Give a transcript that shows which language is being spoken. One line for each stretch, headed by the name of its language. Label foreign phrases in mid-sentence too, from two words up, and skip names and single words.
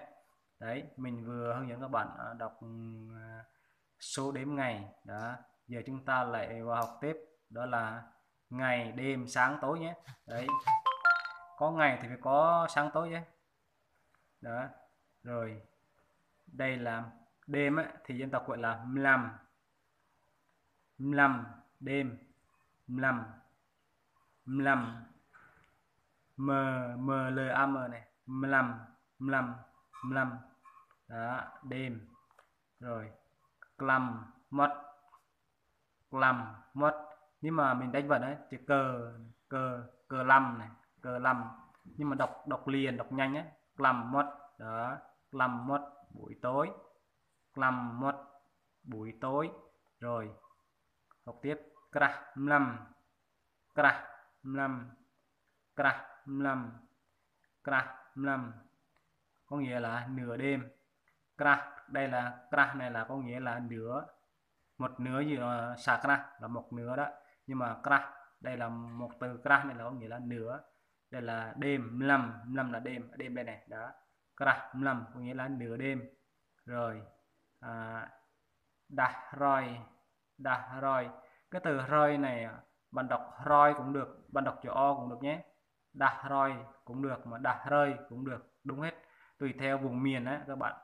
Vietnamese: Đấy, mình vừa hướng dẫn các bạn đọc số đếm ngày. Đó, giờ chúng ta lại vào học tiếp, đó là ngày đêm sáng tối nhé. Đấy, có ngày thì phải có sáng tối nhé. Đó, rồi đây là đêm á, thì dân tộc gọi là
Northern Roglai: mlam, mlam
Vietnamese: đêm, mlam, mlam, m m l a m này,
Northern Roglai: mlam, mlam, mlam.
Vietnamese: Đó, đêm. Rồi
Northern Roglai: clam mất, clam mất,
Vietnamese: nhưng mà mình đánh vần ấy chữ cờ, cờ cờ lâm này, cờ lầm, nhưng mà đọc liền, đọc nhanh á, lầm một đó, lầm một buổi tối, lầm một buổi tối.
Northern Roglai: Rồi học tiếp krah mlam, krah mlam, krah mlam, krah mlam,
Vietnamese: có nghĩa là nửa đêm. Krah đây là krah này là có nghĩa là nửa, một nửa gì sakra là một nửa đó, nhưng mà krah đây là một từ krah này là có nghĩa là nửa. Đây là đêm, mlam là đêm, đêm đây này đó,
Northern Roglai: krah mlam
Vietnamese: có nghĩa là nửa đêm. Rồi
Northern Roglai: dah roi,
Vietnamese: cái từ roi này bạn đọc roi cũng được, bạn đọc chữ o cũng được nhé,
Northern Roglai: dah roi
Vietnamese: cũng được, mà
Northern Roglai: dah rơi
Vietnamese: cũng được, đúng hết, tùy theo vùng miền á các bạn.